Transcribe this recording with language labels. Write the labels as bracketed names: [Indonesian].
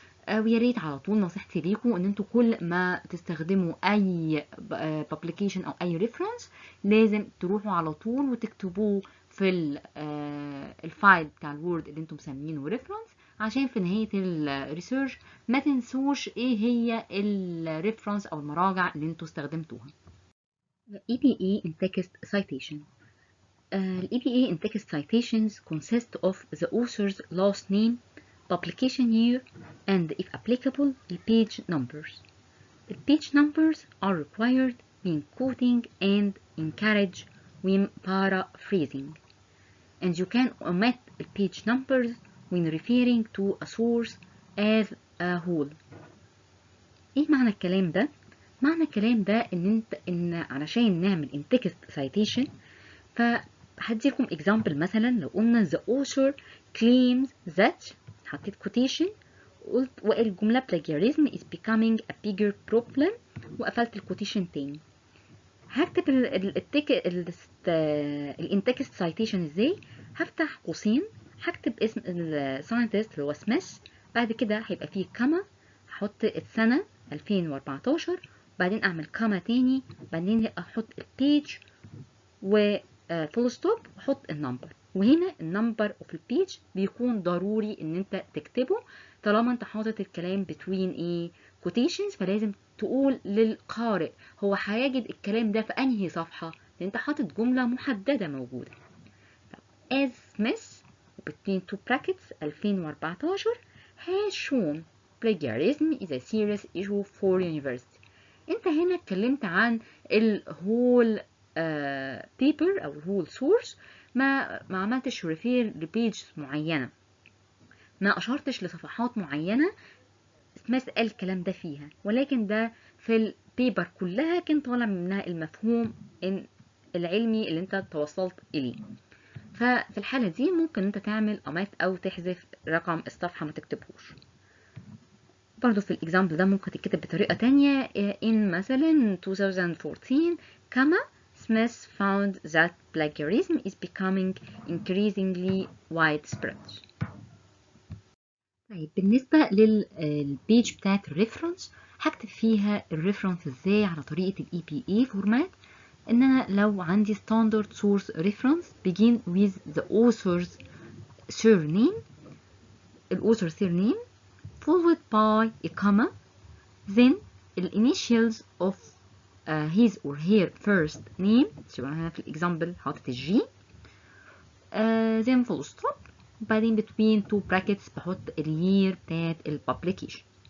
[Arabic] ويا ريت على طول نصيحتي ليكم ان انتوا كل ما تستخدموا اي publication او اي reference لازم تروحوا على طول وتكتبوه في الفايل بتاع الوورد اللي انتم مسمينه reference، عشان في نهاية الريسيرش ما تنسوش ايه هي الريفرنس او المراجع اللي انتوا استخدمتوها. [English] EPA in text citation. ال EPA in text citations consist of the author's last name, publication year, and if applicable, the page numbers. The page numbers are required when quoting and encouraged when paraphrasing. And you can omit the page numbers when referring to a source as a whole. [Arabic] ايه معنى الكلام ده؟ معنى الكلام ده ان علشان نعمل [English] in text citation، [Arabic] فهديكم example. مثلا لو قلنا [English] the author claims that، حطيت quotation، [Arabic] قلت والجملة [English] plagiarism is becoming a bigger problem، [Arabic] وقفلت الكوتيشن تاني. هكتب ال in text citation ازاي؟ هفتح قوسين، هكتب اسم الساينتست اللي هو سميث، بعد كده هيبقى فيه كما، هحط السنة 2014، بعدين اعمل كما تاني، بعدين احط البيج وفول ستوب واحط النمبر. وهنا النمبر اوف البيج بيكون ضروري ان انت تكتبه طالما انت حاطط الكلام between ايه quotations، فلازم تقول للقارئ هو هيجد الكلام ده في انهي صفحة، لان انت حاطط جملة محددة موجودة. [English] as Smith between two brackets 2014 has shown plagiarism is a serious issue for university. [Arabic] انت هنا اتكلمت عن الهول بيبر او الهول سورس، ما عملتش ريفير لبيج معينة، ما اشرتش لصفحات معينة سميث قال الكلام ده فيها، ولكن ده في البيبر كلها كان طالع منها المفهوم العلمي اللي انت توصلت اليه. ففي الحالة دي ممكن انت تعمل omit او تحذف رقم الصفحة ما تكتبهوش. برضو في الاكزامبل ده ممكن تتكتب بطريقة تانية، in مثلا 2014 كما [English] Smith found that plagiarism is becoming increasingly widespread. [Arabic] طيب بالنسبة للبيج بتاعت الريفرنس، هكتب فيها الريفرنس ازاي على طريقة ال EPA فورمات. ان انا لو عندي [English] standard source reference begin with the author's surname، الauthor surname followed by a comma, then the initials of his or her first name، [Arabic] شبه هنا في الاكزامبل حاطط الجي، [English] then full stop، بعدين between two brackets [Arabic] بحط الير بتاعت البابليكيشن.